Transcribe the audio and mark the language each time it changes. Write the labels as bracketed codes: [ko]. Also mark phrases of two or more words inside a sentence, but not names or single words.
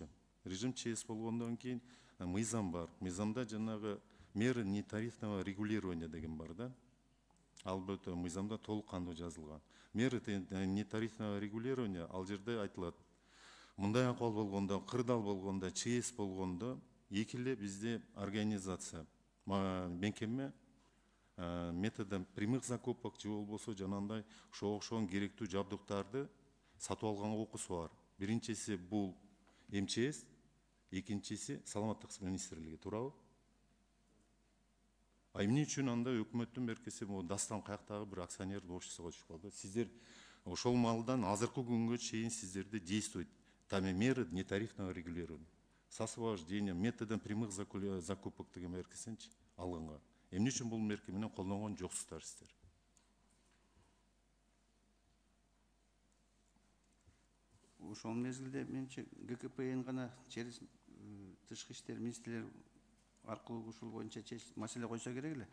[ky] Режим ЧС болгондон кийин мыйзам бар. Мыйзамда жанагы [ru] меры нетарифного регулирования [ky] деген бар да. Албетте мыйзамда толук кандуу жазылган. [ru] Меры нетарифного регулирования [ky] ал жерде айтылат. Мындай акыбал болгондо, кырдаал болгондо, ЧС болгондо эки эле бизде организация, мекеме [ru] методом прямых закупок [ky] же болбосо жанагындай ошого окшогон керектүү жабдыктарды сатып алганга окуусу бар. Биринчиси бул МЧС, экинчиси саламаттык министрлиги, туурабы? Эмне үчүн анда өкмөттүн беркеси дастан каяктагы бир акционер обществого түшүп калды? Сиздер ошол малдан азыркы күнгө чейин сиздерде [ru] действует меры нетарифного регулирования, с освобождением, методом прямых закупок [ky] деген меркесинчи алганга. Эмне үчүн бул мерке менен колдонгон жоксуздар сиздер? Ошол мезгилде менимче ГКПН гана через тышкы иштер министрлери аркылуу ушул боюнча маселе койсо керек эле.